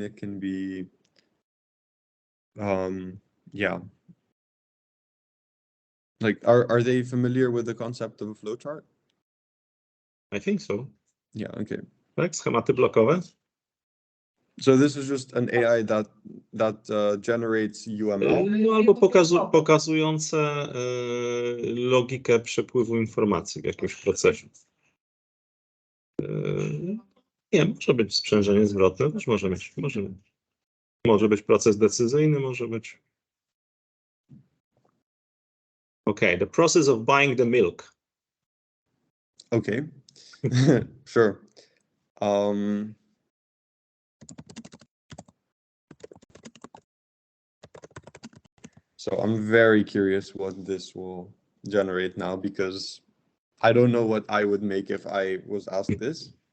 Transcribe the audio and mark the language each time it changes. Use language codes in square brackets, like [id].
[en] It can be, yeah. Like, are they familiar with the concept of a flowchart? I think so. Yeah, okay. [pl] Tak, schematy blokowe. [en] So this is just an AI that generates UML. [pl] No, albo pokazujące logikę przepływu informacji w jakimś procesie. Nie, może być sprzężenie zwrotne, też może mieć. Może być proces decyzyjny, może być. [en] Okay, the process of buying the milk. Okay, sure. So I'm very curious what this will generate now, because I don't know what I would make if I was asked this.